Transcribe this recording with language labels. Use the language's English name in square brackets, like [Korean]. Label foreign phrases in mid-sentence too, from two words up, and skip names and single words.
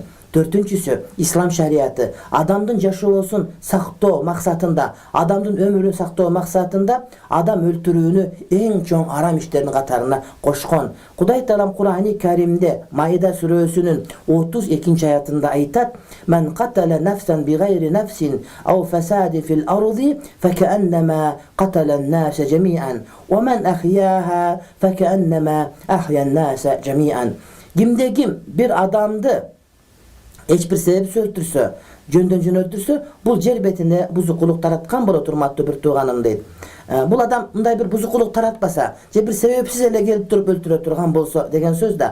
[Kyrgyz] Төртүнчүсү, ислам шариаты адамдын жашоосун сактоо максатында, адамдын өмүрүн сактоо максатында адам өлтүрүүнү эң чоң арам иштердин катарына кошкон. Кудай Таалам Кур'ан-ы Каримде Маида сүрөсүнүн 32 аятында айтат: [Arabic] "من قتل نفسا بغير نفس أو فساد في الأرض فكأنما قتل الناس جميعا ومن أحياها فكأنما أحيا الناس جميعا." [Kyrgyz] Кимде-ким бир адамды эч бир себепсиз өлтүрсө, жөндөн өлтүрсө, бул жер бетине бузукулук тараткан болот, урматтуу бир тууганым дейт. Бул адам мындай бир бузукулук таратпаса, же бир себепсиз эле келип туруп өлтүрө турган болсо деген сөз да.